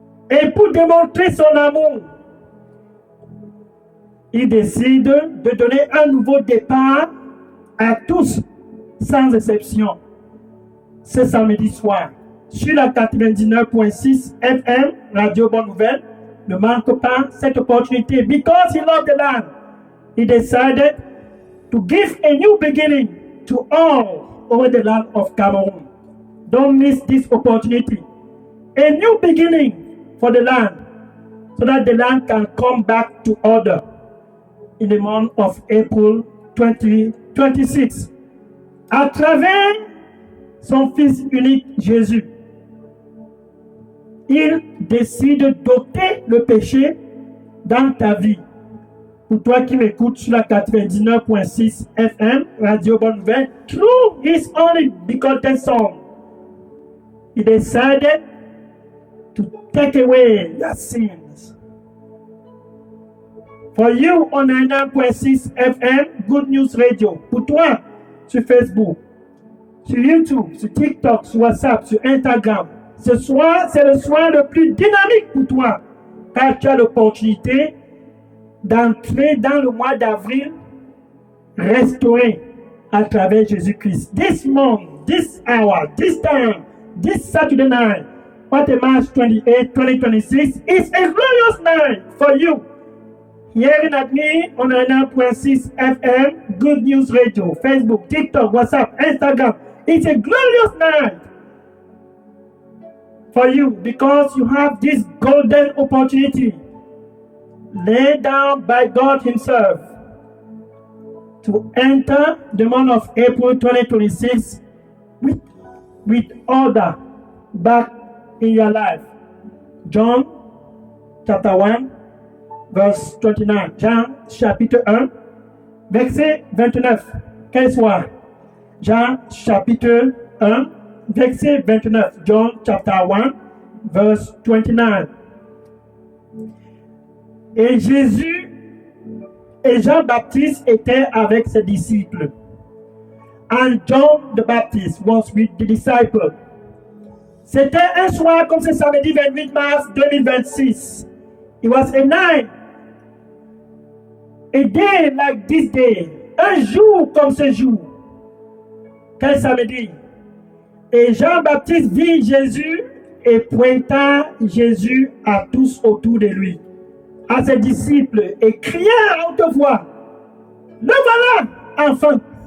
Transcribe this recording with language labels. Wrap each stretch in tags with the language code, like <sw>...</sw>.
<fr>Et pour démontrer son amour, il décide de donner un nouveau départ à tous, sans exception, ce samedi soir, sur la 99.6 FM, Radio Bonne Nouvelle. Ne manque pas cette opportunité.</fr> <en>Because he loved the land, he decided to give a new beginning to all over the land of Cameroon. Don't miss this opportunity. a new beginning for the land, so that the land can come back to order in the month of April 2026.</en> <fr>À travers son Fils unique Jésus, il décide d'ôter le péché dans ta vie. Pour toi qui m'écoutes sur la 99.6 FM, Radio Bonne Nouvelle,</fr> <en>through his only begotten Son, he decided to take away your sins. For you on 99.6 FM, Good News Radio.</en> <fr>Pour toi, sur Facebook, sur YouTube, sur TikTok, sur WhatsApp, sur Instagram. Ce soir, c'est le soir le plus dynamique pour toi, car tu as l'opportunité d'entrer dans le mois d'avril restauré à travers Jésus-Christ.</fr> <en>This month, this hour, this time, this Saturday night, what March 28, 2026, is a glorious night for you. Hearing at me on 99.6 FM, Good News Radio, Facebook, TikTok, WhatsApp, Instagram. It's a glorious night for you because you have this golden opportunity laid down by God Himself to enter the month of April 2026 with order back in your life. John chapter 1, verse 29.</en> <fr>Jean chapitre 1, verset 29. Quel soit? Jean chapitre 1, verset 29.</fr> <en>John chapter 1, verse 29.</en> <fr>Et Jésus et Jean-Baptiste étaient avec ses disciples.</fr> <en>And John the Baptist was with the disciples.</en> <fr>C'était un soir comme ce samedi 28 mars 2026.</fr> <en>It was a night, a day like this day.</en> <fr>Un jour comme ce jour. Quel samedi? Et Jean-Baptiste vit Jésus et pointa Jésus à tous autour de lui, à ses disciples, et cria à haute voix: le voilà, enfin!</fr>